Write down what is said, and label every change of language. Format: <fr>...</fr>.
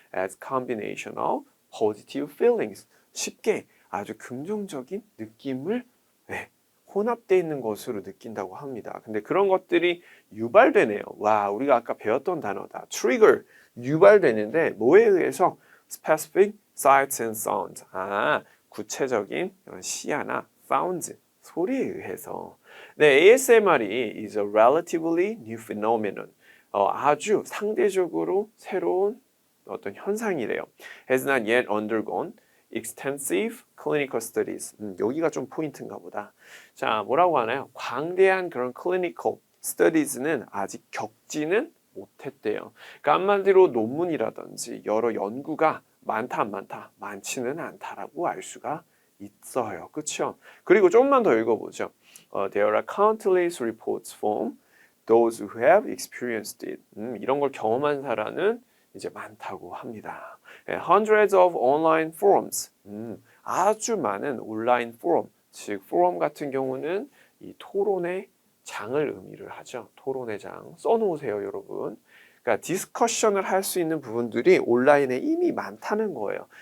<en>as combination of positive feelings,</en> <ko>쉽게 아주 긍정적인 느낌을 혼합되어 있는 것으로 느낀다고 합니다. 근데 그런 것들이 유발되네요. 와, 우리가 아까 배웠던 단어다. trigger, 유발되는데 뭐에 의해서?</ko> <en>specific sights and sounds.</en> <ko>구체적인 시야나 sounds, 소리에 의해서.</ko> <en>네, ASMR이 is a relatively new phenomenon.</en> <ko>아주 상대적으로 새로운 어떤 현상이래요.</ko> <en>Has not yet undergone extensive clinical studies.</en> <ko>여기가 좀 포인트인가 보다. 자, 뭐라고 하나요? 광대한 그런 clinical studies는 아직 겪지는 못했대요. 그러니까 한마디로 논문이라든지 여러 연구가 많다 안 많다, 많지는 않다라고 알 수가 있어요. 그렇죠? 그리고 조금만 더 읽어보죠.</ko> <en>There are countless reports from those who have experienced it.</en> <ko>이런 걸 경험한 사람은 이제 많다고 합니다.</ko> <en>Hundreds of online forums.</en> <ko>아주 많은 온라인 포럼, 즉 포럼 같은 경우는 이 토론의 장을 의미를 하죠. 토론의 장 써놓으세요, 여러분. 그러니까 디스커션을 할 수 있는 부분들이 온라인에 이미 많다는 거예요.</ko>